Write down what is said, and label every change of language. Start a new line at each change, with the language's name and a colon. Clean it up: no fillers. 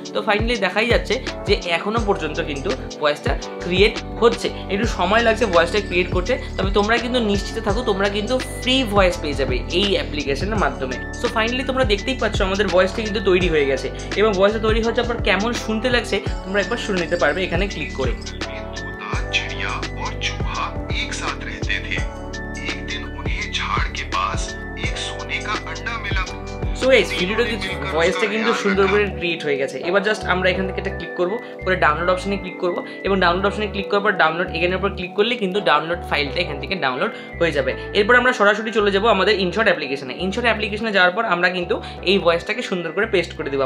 Bangla: তো ফাইনালি দেখাই যাচ্ছে যে এখনও পর্যন্ত কিন্তু ভয়েসটা ক্রিয়েট হচ্ছে, একটু সময় লাগছে ভয়েসটা ক্রিয়েট করতে। তবে তোমরা কিন্তু নিশ্চিত থাকো, তোমরা কিন্তু ফ্রি ভয়েস পেয়ে যাবে এই অ্যাপ্লিকেশনের মাধ্যমে। সো ফাইনালি তোমরা দেখতেই পাচ্ছ আমাদের ভয়েসটা কিন্তু তৈরি হয়ে গেছে, এবং ভয়েসটা তৈরি হওয়ার পর কেমন শুনতে লাগছে তোমরা একবার শুনে নিতে পারবে এখানে ক্লিক করে।
Hindi: चिड़िया और चूहा एक साथ रहते थे। एक दिन उन्हें झाड़ के पास एक सोने का अंडा मिला।
Bangla: সো এই ভিডিওটা ভয়েসটা কিন্তু সুন্দর করে ক্রিয়েট হয়ে গেছে। এবার জাস্ট আমরা এখান থেকে এটা ক্লিক করবো, করে ডাউনলোড অপশনে ক্লিক করবো, এবং ডাউনলোড অপশনে ক্লিক করার পর ডাউনলোড এখানের উপর ক্লিক করলে কিন্তু ডাউনলোড ফাইলটা এখান থেকে ডাউনলোড হয়ে যাবে। এরপর আমরা সরাসরি চলে যাবো আমাদের ইনশট অ্যাপ্লিকেশনে। ইনশট অ্যাপ্লিকেশনে যাওয়ার পর আমরা কিন্তু এই ভয়েসটাকে সুন্দর করে পেস্ট করে দেবো।